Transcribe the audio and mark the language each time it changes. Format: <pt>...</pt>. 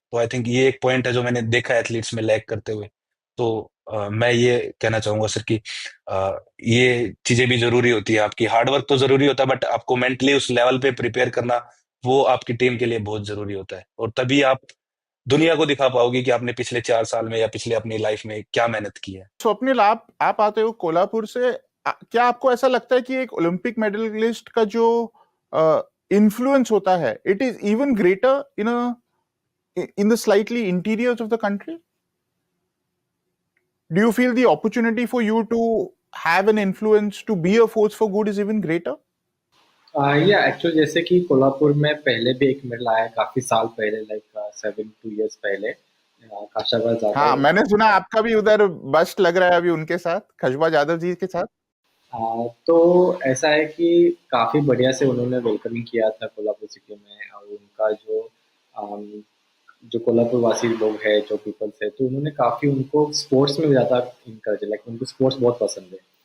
<hi>तो I think ये एक पॉइंट है जो मैंने देखा एथलीट्स में लैग करते हुए। तो मैं ये कहना चाहूंगा सर कि ये चीजें भी जरूरी होती है, आपकी हार्डवर्क तो जरूरी होता है, बट आपको मेंटली उस लेवल पे प्रिपेयर करना वो आपकी टीम के लिए बहुत जरूरी होता है, और तभी आप दुनिया को दिखा पाओगे कि आपने पिछले 4 साल में या पिछले अपनी लाइफ में क्या मेहनत की है। स्वप्निल, आप आते हो कोल्हापुर से, क्या आपको ऐसा लगता है कि एक ओलंपिक मेडलिस्ट का जो इन्फ्लुएंस होता है,</hi> <en>It is even greater in the slightly interiors of the country? Do you feel the opportunity for you to have an influence, to be a force for good, is even greater?</en> <hi>या actually जैसे कि कोल्हापुर में पहले भी एक medal आया काफी साल पहले, लाइक 7-2 years पहले, काशाबाज हाँ, जाधव। मैंने सुना आपका भी उधर बस्ट लग रहा है अभी उनके साथ, खशबा यादव जी के साथ। तो ऐसा है कि काफी बढ़िया से उन्होंने वेलकमिंग किया था कोल्हापुर सिटी में, और उनका जो कोल्हापुर वासी लोग हैं, जो पीपल्स है, तो उन्होंने काफी उनको स्पोर्ट्स में ज्यादा इनकरेज, लाइक उनको स्पोर्ट्स बहुत पसंद है।</hi>